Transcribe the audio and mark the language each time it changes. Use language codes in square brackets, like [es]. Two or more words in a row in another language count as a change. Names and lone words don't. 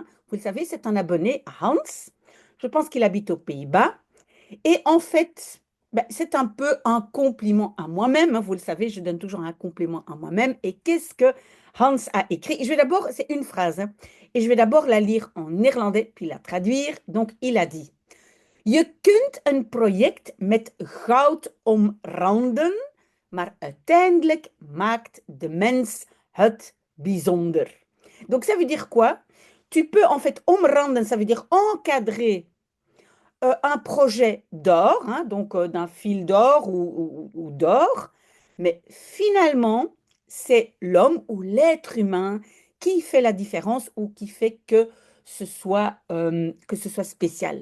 [fr] Vous le savez, c'est un abonné, Hans. Je pense qu'il habite aux Pays-Bas. Et en fait, ben, c'est un peu un compliment à moi-même, hein. Vous le savez, je donne toujours un compliment à moi-même. Et qu'est-ce que Hans a écrit? Je vais d'abord, c'est une phrase, hein, et je vais d'abord la lire en néerlandais, puis la traduire. Donc, il a dit, [nl] Je kunt een project met goud omranden, maar uiteindelijk maakt de mens het bijzonder. [fr] Donc, ça veut dire quoi? Tu peux en fait omranden, ça veut dire encadrer un projet d'or, hein, donc d'un fil d'or ou d'or, mais finalement, c'est l'homme ou l'être humain qui fait la différence ou qui fait que ce soit spécial.